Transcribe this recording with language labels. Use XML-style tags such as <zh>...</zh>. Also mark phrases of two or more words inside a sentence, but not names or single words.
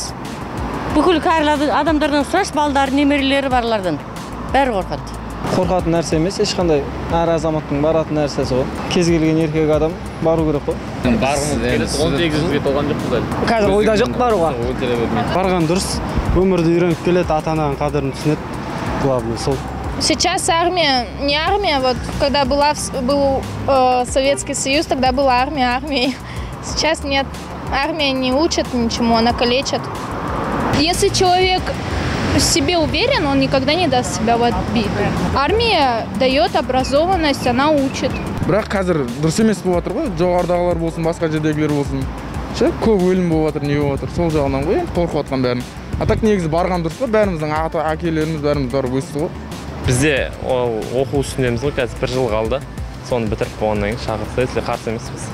<kk>Бүкіл кәрі адамдардан сұраш, балдары, немерелері барлардан бәрі қорқады. Қорқатын нәрсе емес, ешқандай әр азаматтың баратын нәрсесі ғой. Кез келген еркек адам бару керек қой. Барғымыз келеді, 18-ге толған жоқпыз әлі. Қазір ойда жоқ баруға. Барған дұрыс, өмірді үйреніп келеді, ата-ананың қадірін түсінеді. Главное сол.</kk> <ru>Сейчас армия, не армия, вот когда был Советский Союз, тогда была армия армией. Сейчас нет, армия не учит ничему, она калечит. Если человек в себе уверен, он никогда не даст себя в обиду. Армия дает образованность, она учит.</ru> <kk>Бірақ қазір дұрыс емес болып жатыр ғой, жоғарыдағылар болсын, басқа жердегілер болсын. Көп өлім болып жатыр, не болып жатыр, сол жағынан ғой, қорқып жатқан бәрін. Так негізі барған дұрыс қой, бәріміздің әкелеріміз бәріміз барып өсті ғой. Бізде оқу үстіндеміз ғой, қазір 1 жыл қалды. Соны бітіріп болғаннан кейін шақырса, если қарсы емеспіз.</kk>